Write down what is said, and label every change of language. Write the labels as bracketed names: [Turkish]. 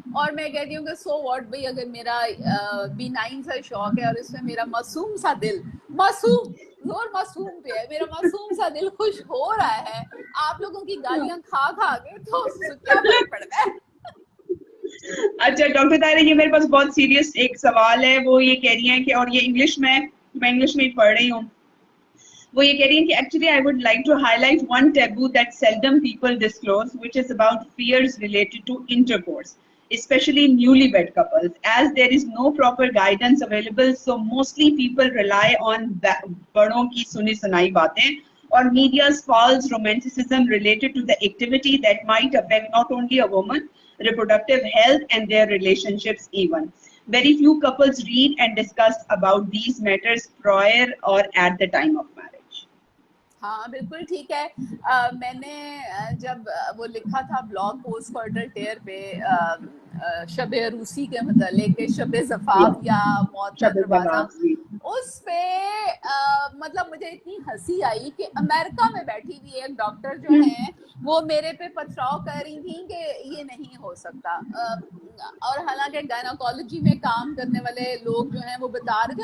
[Hindi] और मैं कहती हूँ कि सो व्हाट भाई, अगर मेरा B9 सा शौक है और इसमें मेरा मासूम सा दिल, मासूम जोर मासूम पे है, मेरा मासूम सा दिल खुश हो रहा है आप लोगों की गालियां खा खा के, तो क्या फर्क पड़ता है? अच्छा डॉक्टर ताहिरा, ये मेरे पास बहुत सीरियस एक सवाल है। वो ये कह रही हैं कि, [English] और ये इंग्लिश में, मैं इंग्लिश में ही पढ़ रही हूँ, वो ये कह रही हैं कि actually I would like to highlight one taboo that seldom people disclose, which is about fears related to intercourse, especially newlywed couples, as there is no proper guidance available, so mostly people rely on [Hindi] बड़ों की सुनी सुनाई बातें [English] or media's false romanticism related to the activity that might affect not only a woman reproductive health and their relationships even. Very few couples read and discuss about these matters prior or at the time of marriage. [Hindi] हाँ बिल्कुल ठीक है। मैंने जब वो लिखा था blog post quarter टेयर पे शब रूसी के मतलब के शब ज़फ़ाफ या मौत का दरवाजा, उस पे मतलब मुझे इतनी हंसी आई कि अमेरिका में बैठी हुई एक डॉक्टर जो है वो मेरे पे पथराव कर रही थी कि ये नहीं हो सकता, और हालांकि गायनोकोलॉजी में काम करने वाले लोग जो हैं वो बता रहे थे।